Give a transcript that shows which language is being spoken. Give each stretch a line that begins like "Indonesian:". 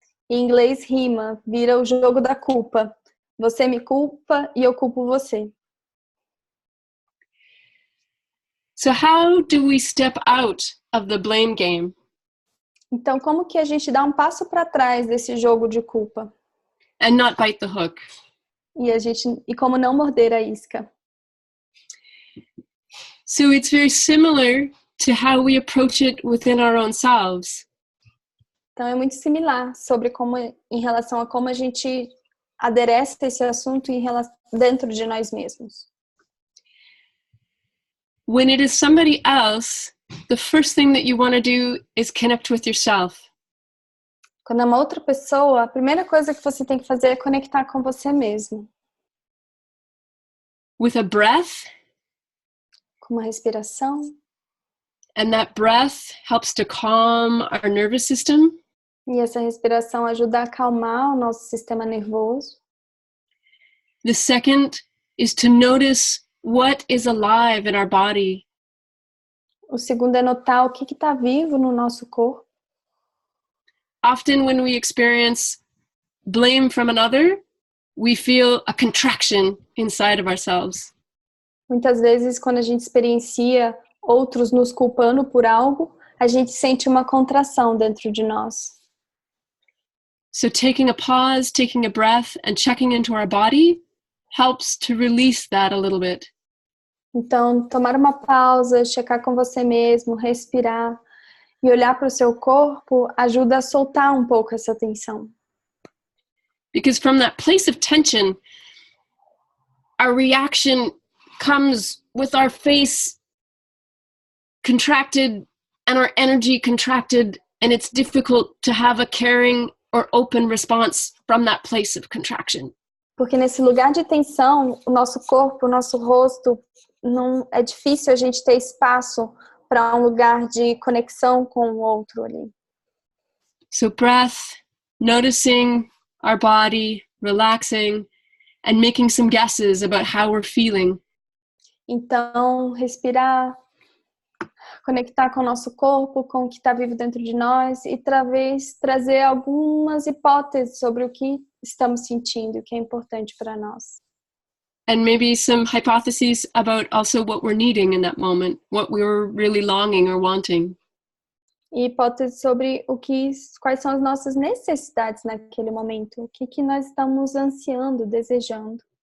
Portuguese: Em inglês rima, vira o jogo da culpa. Você me culpa e eu culpo você.
English: So how do we step out of the blame game?
Portuguese: Então, como que a gente dá um passo para trás desse jogo de culpa?
English: And not bite the hook.
Portuguese: E como não morder a isca?
English: So it's very similar to how we approach it within our own selves.
Portuguese: Então, é muito similar em relação a como a gente adereça esse assunto dentro de nós mesmos.
English: When it is somebody else, the first thing that you want to do is connect with yourself.
Portuguese: Quando é uma outra pessoa, a primeira coisa que você tem que fazer é conectar com você mesmo.
English: With a breath.
Portuguese: Com uma respiração.
English: And that breath helps to calm our nervous system.
Portuguese: E essa respiração ajuda a acalmar o nosso sistema nervoso.
English: The second is to notice what is alive in our body.
Portuguese: O segundo é notar o que está vivo no nosso corpo.
English: Often when we experience blame from another, we feel a contraction inside of ourselves.
Portuguese: Muitas vezes, quando a gente experiencia outros nos culpando por algo, a gente sente uma contração dentro de nós.
English: So taking a pause, taking a breath, and checking into our body helps to release that a little bit.
Portuguese: Então, tomar uma pausa, checar com você mesmo, respirar e olhar para o seu corpo ajuda a soltar um pouco essa tensão.
English: Because from that place of tension, our reaction comes with our face contracted and our energy contracted, and it's difficult to have a caring or open response from that place of contraction.
Portuguese: Porque nesse lugar de tensão, o nosso corpo, o nosso rosto, não é difícil a gente ter espaço para um lugar de conexão com o outro ali.
English: So breath, noticing our body, relaxing, and making some guesses about how we're feeling.
Portuguese: Então, respirar, conectar com o nosso corpo, com o que está vivo dentro de nós e talvez trazer algumas hipóteses sobre o que estamos sentindo, o que é importante para nós.
English: And maybe some hypotheses about also what we're needing in that moment, what we were really longing or wanting.
Portuguese: E hipóteses sobre quais são as nossas necessidades naquele momento, o que nós estamos ansiando, desejando.